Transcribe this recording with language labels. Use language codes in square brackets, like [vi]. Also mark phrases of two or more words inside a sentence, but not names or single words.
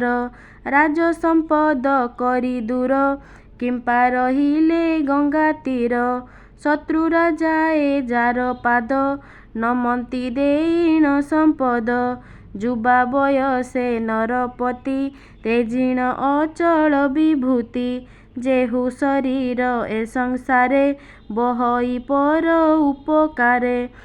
[or] ରାଜ ସମ୍ପଦ କରି ଦୂର, କିମ୍ପା ରହିଲେ ଗଙ୍ଗା ତୀର। ଶତ୍ରୁ ରାଜାଏ ଯାର ପାଦ, ନମନ୍ତି ଦେଈନ ସମ୍ପଦ। ଯୁବା ବୟସେ ନରପତି, ତେଜିଣ ଅଚଳ ବିଭୂତି। ଯେହୁ ଶରୀର ଏ ସଂସାରେ, ବହଇ ପର ଉପକାରେ।